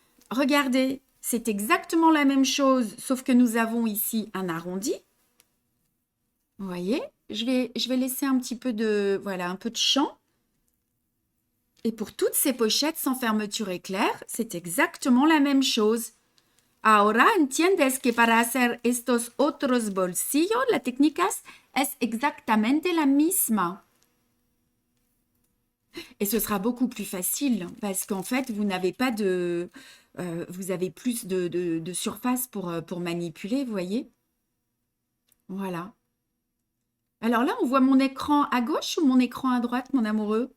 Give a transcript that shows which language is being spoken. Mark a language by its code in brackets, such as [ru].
[fr] Regardez, c'est exactement la même chose, sauf que nous avons ici un arrondi. Vous voyez? Je vais laisser un petit peu de, voilà, un peu de champ. Et pour toutes ces pochettes sans fermeture éclair, c'est exactement la même chose. [es] Ahora entiendes que para hacer estos otros bolsillos, la técnica es exactamente la misma. [fr] Et ce sera beaucoup plus facile parce qu'en fait, vous n'avez pas de... vous avez plus de surface pour manipuler, vous voyez? Voilà. Alors là, on voit mon écran à gauche ou mon écran à droite, mon amoureux?